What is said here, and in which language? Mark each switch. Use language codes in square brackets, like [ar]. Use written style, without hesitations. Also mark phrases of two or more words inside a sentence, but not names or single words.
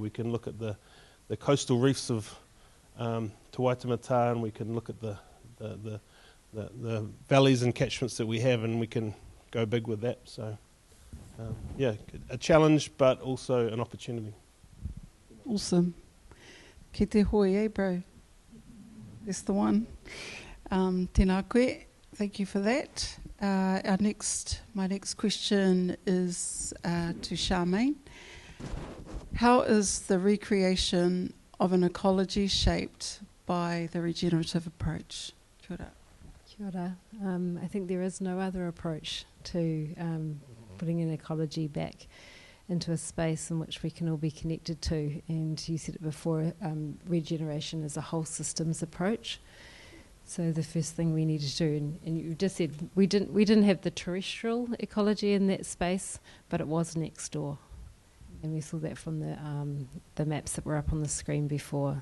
[en] We can look at the coastal reefs of Te Waitemata, and we can look at the valleys and catchments that we have, and we can go big with that. So yeah, a challenge, but also an opportunity. Awesome. [mi] Ki te hoi, [en] eh, bro? That's the one. [mi] Tēnā koe. [en] Thank you for that. My next question is to Charmaine. How is the recreation of an ecology shaped by the regenerative approach? [mi] Kia ora. Kia ora. [en] I think there is no other approach to putting an ecology back into a space in which we can all be connected to. And you said it before, regeneration is a whole systems approach. So the first thing we need to do, and you just said we didn't have the terrestrial ecology in that space, but it was next door, and we saw that from the maps that were up on the screen before.